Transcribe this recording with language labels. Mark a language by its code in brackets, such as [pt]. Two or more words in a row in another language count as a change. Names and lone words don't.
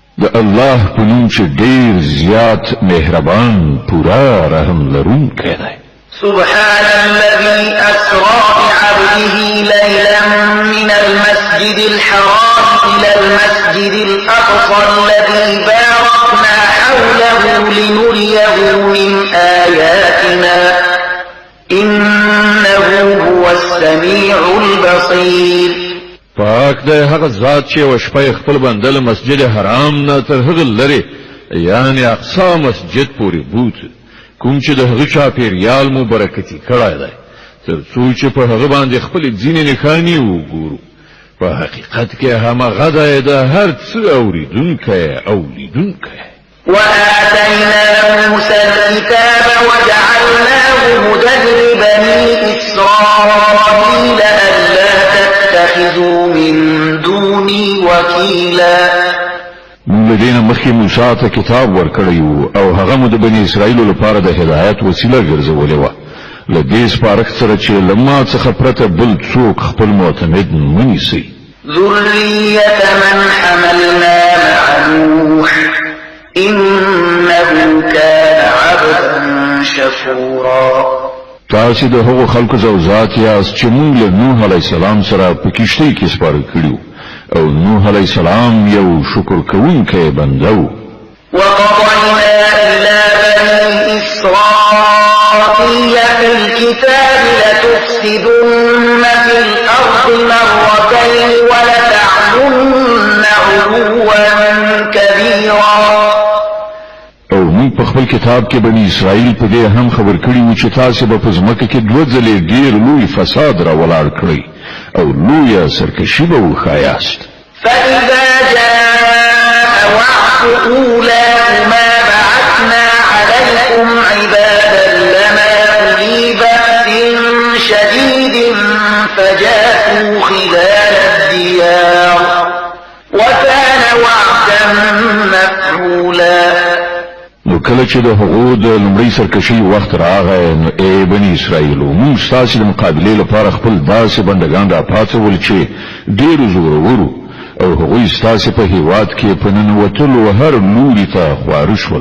[ps] الله په نوم چې ډېر زیات مهربان پورا رحم لرونکی دی. [ar] سبحان الذي أسرى بعبده ليلا من المسجد الحرام إلى المسجد الأقصى الذي باركنا حوله لنريه من آياتنا إنه هو السميع البصير. [ps] پاک دی هغه ذات چې وشپه خپل بنده له مسجد حرام نه تر هغه لري یعنی اقصا مسجد پورې بوت کوم چې د هغه چاپیریال مبارکتی کړای دی تر څو چې په هغه باندې خپل ځینې نښانې وګورو. په حقیقت کې همغه دی د هر څه اوریدونکی او لیدونکی. [ar] وآتينا موسى الكتاب وجعلناه هدى لبني إسرائيل ألا تتخذوا من دوني وكيلا. [ps] موږ دینه مخکې موسی ته کتاب ورکړی او هغه مو د بنی اسرائیل لپاره د هدایت وسیله ګرځولې و. له دې سپارښت سره چې لما څخه پرته بل څوک خپل معتمد منیسي. [ar] ذرية من حملنا مع نوح إنه كان عبدا شكورا. [ps] تاسو د هغو خلکو زوجات یاست چې موږ له نوح [ar] علیه السلام [ps] سره په کشتۍ کې سپاره کړو او نوح [ar] علیه السلام [ps] یو شکر کوونکی بنده و. [ar] وقضينا إلى بني إسرائيل في الكتاب لتفسدن في الأرض مرتين ولتعلن علوا كبيرا. [ps] او موږ په خپل کتاب کې بنی اسرائیل په دې هم خبر کړی و چې تاسو به په ځمکه کې دوه ځلې ډېر لوی فساد را ولاړ کړی او لویه سرکشي به وښایاست. [ar] فإذا جاء وعد أولاهما بعثنا عليكم عبادا لنا أولي بأس شديد فجاسوا خلال الديار وكان وعدا مفعولا. [ps] نو کله چې د هغو د لومړۍ سرکشي وخت راغی نو ای بني اسرائیلو موږ ستاسو د مقابلې لپاره خپل داسې بندګان را پاڅول چې ډېر زورور او هغوی ستاسو په هیواد کې په ننوتلو هر لوري ته خواره شول.